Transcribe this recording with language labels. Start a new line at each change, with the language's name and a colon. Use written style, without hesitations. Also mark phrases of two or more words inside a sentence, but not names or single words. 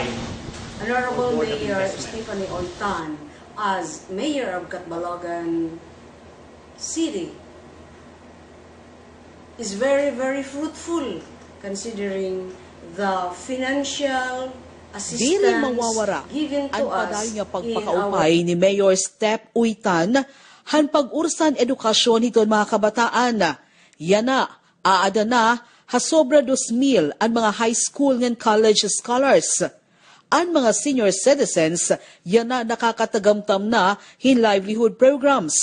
English: Honorable Mayor Stephanie Uitan, as Mayor of Catbalogan City, is very, very fruitful considering the financial assistance
Waray: Dili mawawara
English: given to
Waray: ang
English: us
Waray: padayon nga in pagpakaupay ni Mayor Step Uitan han pag-ursan edukasyon hiton mga kabataan. Yana, aada na, hasobra 2,000 ang mga
English: high school
Waray: ngan
English: college scholars.
Waray: Ang mga
English: senior citizens,
Waray: yana nakakatagamtam na hin
English: livelihood programs.